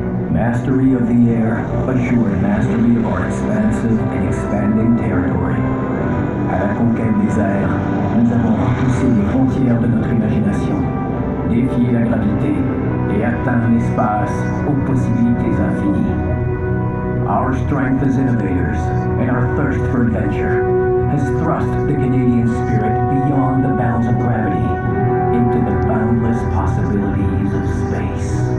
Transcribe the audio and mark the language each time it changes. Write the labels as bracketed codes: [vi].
[en] Mastery of the air assured mastery of our expansive and expanding territory. [fr] À la conquête des airs, nous avons repoussé les frontières de notre imagination, défié la gravité et atteint l'espace aux possibilités infinies. [en] Our strength as innovators and our thirst for adventure has thrust the Canadian spirit beyond the bounds of gravity into the boundless possibilities of space.